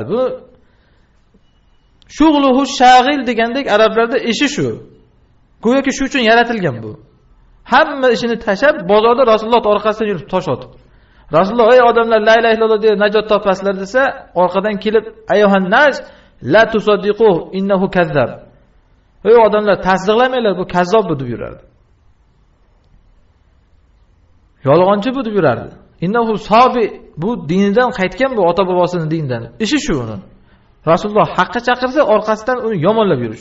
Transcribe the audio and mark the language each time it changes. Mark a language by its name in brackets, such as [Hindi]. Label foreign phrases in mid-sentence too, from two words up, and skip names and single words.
[Uzbek] Bu [Arabic] شغله شاغل [Uzbek] degandek arablarda ishi shu. Go'yoki shu uchun yaratilgan bu. Hamma ishini tashab bozorda Rasululloh orqasidan yurib tosh otib. Rasululloh ey odamlar [Arabic] لا إله إلا الله [Uzbek] deb najot topasizlar desa, orqadan kelib [Arabic] أيها الناس لا تصدقوا إنه كذاب. [Uzbek] Ey odamlar tasdiqlamanglar, bu kazzob bu deb yurardi. Yolg'onchi bu deb yurardi. [Arabic] إنه صابئ, [Uzbek] bu dinidan qaytgan, bu ota bobosining dinidan. Ishi shu uni. Rasululloh haqqa chaqirsa orqasidan uni yomonlab yurish.